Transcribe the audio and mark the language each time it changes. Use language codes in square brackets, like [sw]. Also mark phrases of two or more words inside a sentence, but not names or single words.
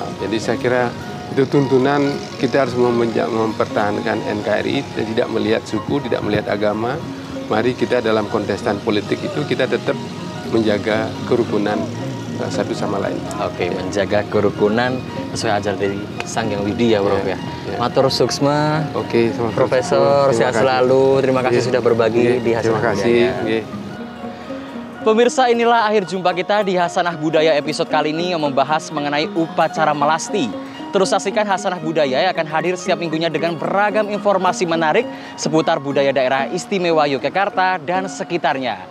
[id] Jadi saya kira itu tuntunan kita harus mempertahankan NKRI, tidak melihat suku, tidak melihat agama. Mari kita dalam kontestan politik itu kita tetap menjaga kerukunan satu sama lain. Oke, menjaga kerukunan sesuai ajar dari Sang Hyang Widi ya Prof ya. [ban] Matur suksma. [id] Oke, Profesor, sehat selalu. Terima kasih sudah berbagi di Hasanah Budaya. Terima kasih. Pemirsa, inilah akhir jumpa kita di Hasanah Budaya episode kali ini yang membahas mengenai upacara melasti. Terus saksikan Hasanah Budaya yang akan hadir setiap minggunya dengan beragam informasi menarik seputar budaya daerah istimewa Yogyakarta dan sekitarnya.